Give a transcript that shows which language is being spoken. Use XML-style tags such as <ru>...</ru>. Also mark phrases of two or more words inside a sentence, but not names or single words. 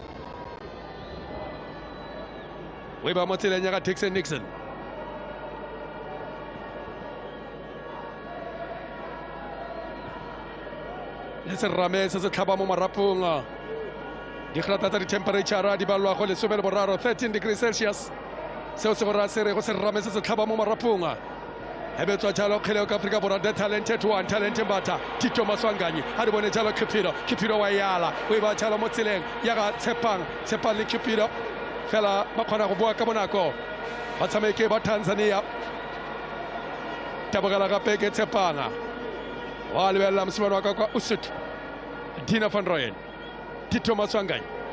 <tn>we ba mo tseleng ya ga Dixon Nixon le serame se se tlhaba mo marapong digrata tsa di-temperature di balwa go 13 13 degrees Celsius seo se go raya se re go serame se se tlhaba mo marapong e betswa jalo kgwele ka Afrika Borwa</tn> <en>the talented one talented</en> <tn>Mbata Tito Maswanganyi a di bone jalo Cupido wa yala o e ba jalo mo tseleng ya ga Tshepang le Cupido fela ba kgona go bua ka bonako batshameki ba Tanzania tabogela gape ke Tshepanga wa lebelela mosimane wa ka kwa Usut Dina van Rooyen Tito Maswanganyi</tn>